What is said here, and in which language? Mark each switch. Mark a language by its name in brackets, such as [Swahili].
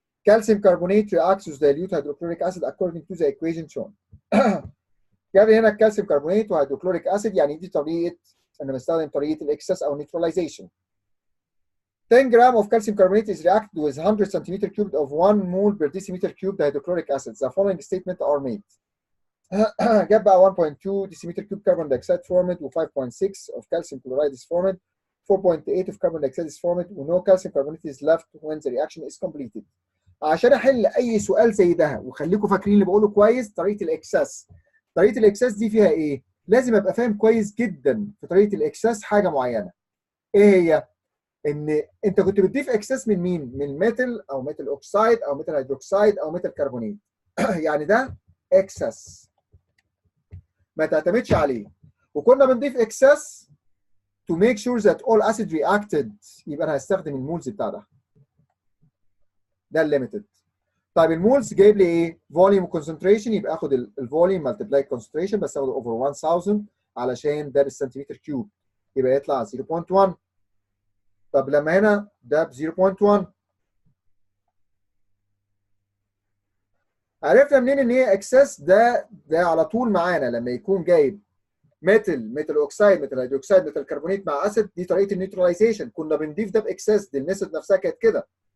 [English] Calcium carbonate reacts with dilute hydrochloric acid according to the equation shown. [Arabic] جاب هنا الكالسيوم كربونات وهيدروكلوريك اسيد، يعني دي طريقه انا بستخدم طريقه الاكسس او neutralization. [English] 10 gram of calcium carbonate is reacted with 100 centimeter cubed of 1 mole per decimeter cubed hydrochloric acid. The following statement are made. [Arabic] جاب بقى [English] 1.2 decimeter cubed carbon dioxide formed [Arabic] و [English] 5.6 of calcium chloride is formed. 4.8 of carbon dioxide is formed [Arabic] و [English] no calcium carbonate is left when the reaction is completed. [Arabic] عشان احل اي سؤال زي ده وخليكم فاكرين اللي بقوله كويس، طريقه الاكسس. طريقه الاكسس دي فيها ايه؟ لازم ابقى فاهم كويس جدا في طريقه الاكسس حاجه معينه. ايه هي؟ ان انت كنت بتضيف اكسس من مين؟ من ميتال او ميتال اوكسايد او ميتال هيدروكسايد او ميتال كربونات. يعني ده اكسس ما تعتمدش عليه. وكنا بنضيف اكسس [English] to make sure that all acid reacted. [Arabic] يبقى انا هستخدم المولز بتاع ده. ده الليميتد. طيب المولز جايب لي ايه؟ فوليوم كونسنتريشن، يبقى اخد الفوليوم ملتبلاي كونسنتريشن بس اخده اوفر 1000 علشان ده بالسنتيمتر كيوب يبقى يطلع 0.1. طب لما هنا ده ب 0.1 عرفنا منين ان هي اكسس؟ ده على طول معانا لما يكون جايب ميتال اوكسايد ميتال هيدروكسايد ميتال كربونات مع اسيد، دي طريقه النيوتراليزيشن كنا بنضيف ده باكسس، دي الميثود نفسها كانت كده.